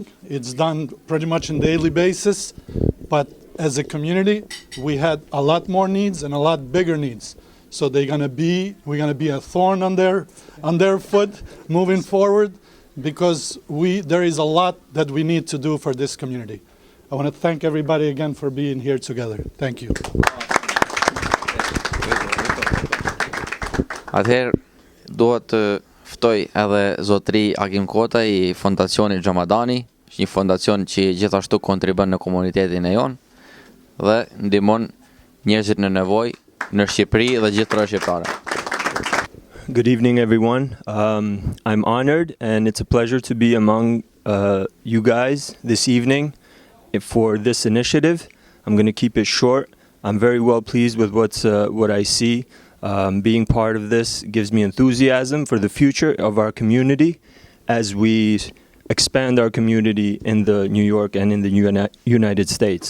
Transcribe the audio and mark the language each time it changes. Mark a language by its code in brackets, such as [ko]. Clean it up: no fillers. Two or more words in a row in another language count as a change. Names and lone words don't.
[en] It's done pretty much on a daily basis, but as a community, we had a lot more needs and a lot bigger needs. So we're gonna be a thorn on their foot moving forward, because there is a lot that we need to do for this community. I want to thank everybody again for being here together. Thank you. [sq] Atëherë duhet të ftoj edhe zotëri Takim Kota i fondacionit Xhamadani, një fondacion që gjithashtu kontribon në komunitetin e jon dhe ndihmon njerëzit në nevojë në Shqipëri dhe gjithë shqiptare. [en] Good evening, everyone. I'm honored, and it's a pleasure to be among you guys this evening for this initiative. I'm going to keep it short. I'm very well pleased with what I see. Being part of this gives me enthusiasm for the future of our community as we expand our community in the New York and in the United States.